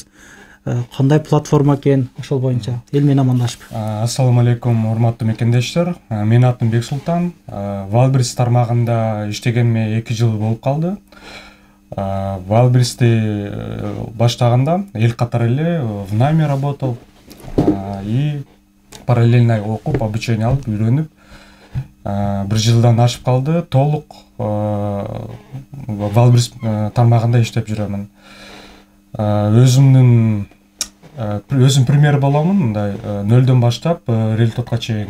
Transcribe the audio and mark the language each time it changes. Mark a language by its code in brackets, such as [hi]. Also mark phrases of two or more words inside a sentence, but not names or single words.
[ky] Кандай платформа экен? Ошол боюнча эл менен амандашып. Ассаламу алейкум, урматтуу мекендештер. Менин атым Бексултан. Wildberries тармагында иштегениме 2 жыл болуп калды. Wildberries'ти баштаганда эл катары эле [ru] в найме работал и параллельно [ky] окуп, обучение алып, үйрөнүп, 1 жылдан ашып калды. Толук Wildberries тармагында иштеп жүрөмүн. Өзүм пример боломун, мындай нөлдөн баштап результатка чейин.